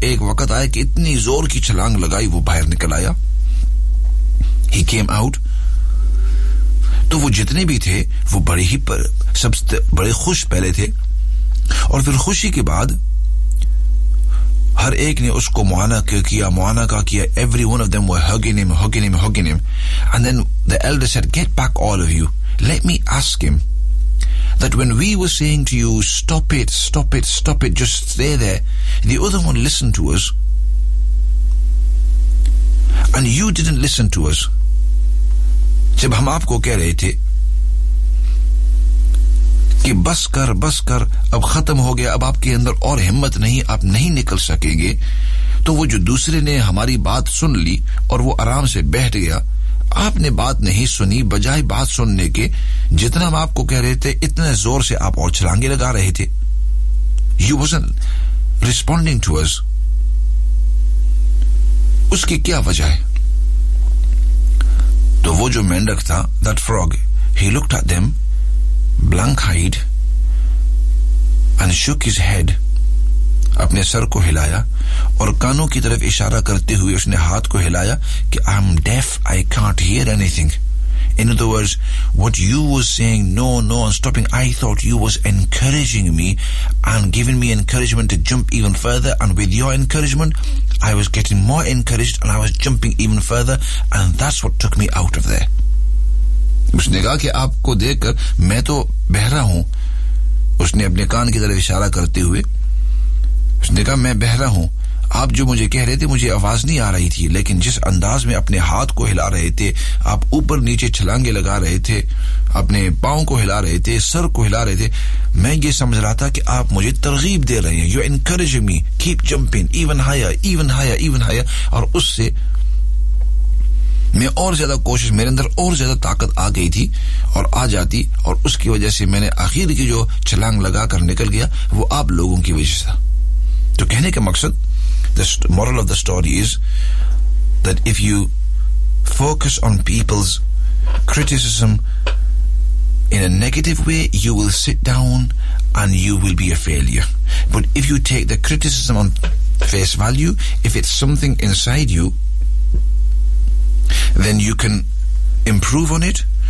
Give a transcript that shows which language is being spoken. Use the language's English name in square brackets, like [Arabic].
[Hindi] एक वक्त आया कि इतनी जोर की छलांग लगाई वो बाहर निकल आया, [English] He came out. [Hindi] तो वो जितने भी थे वो बड़े ही सबसे बड़े खुश पहले थे, और फिर खुशी के बाद हर एक ने उसको मुआनका किया। [English] Every one of them were hugging him and then the elder said, get back all of you, let me ask him that when we were saying to you, stop it, just stay there, the other one listened to us, and you didn't listen to us. [Hindi] जब हम आपको कह रहे थे कि बस कर, अब खत्म हो गया, अब आपके अंदर और हिम्मत नहीं, आप नहीं निकल सकेंगे, तो वो जो दूसरे ने हमारी बात सुन ली और वो आराम से बैठ गया, आपने बात नहीं सुनी, बजाय बात सुनने के जितना हम आपको कह रहे थे इतने जोर से आप और छलांगे लगा रहे थे, [English] you wasn't responding to us, [Hindi] उसकी क्या वजह है? तो वो जो मेंढक था, [English] that frog, he looked at them blank eyed and shook his head, [Hindi] अपने सर को हिलाया और कानों की तरफ इशारा करते हुए उसने हाथ को हिलाया कि [English] I am deaf, I can't hear anything. In other words, what you were saying, no, I'm stopping. I thought you was encouraging me and giving me encouragement to jump even further. And with your encouragement, I was getting more encouraged and I was jumping even further. And that's what took me out of there. [Hindi] उसने कहा कि आपको देखकर मैं तो बहरा हूँ। उसने अपने कान की तरफ इशारा करते हुए उसने कहा मैं बहरा हूँ। आप जो मुझे कह रहे थे मुझे आवाज नहीं आ रही थी, लेकिन जिस अंदाज में अपने हाथ को हिला रहे थे, आप ऊपर नीचे छलांगे लगा रहे थे, अपने पांव को हिला रहे थे, सर को हिला रहे थे, मैं ये समझ रहा था कि आप मुझे तरगीब दे रहे हैं, [English] you encourage me, keep jumping even higher, [Hindi] और उससे मैं और ज्यादा कोशिश, मेरे अंदर और ज्यादा ताकत आ गई थी और आ जाती, और उसकी वजह से मैंने आखिर की जो छलांग लगा कर निकल गया वो आप लोगों की वजह से। तो कहने का मकसद, [English] the moral of the story is that if you focus on people's criticism in a negative way, you will sit down and you will be a failure. But if you take the criticism on face value, if it's something inside you, then you can improve on it.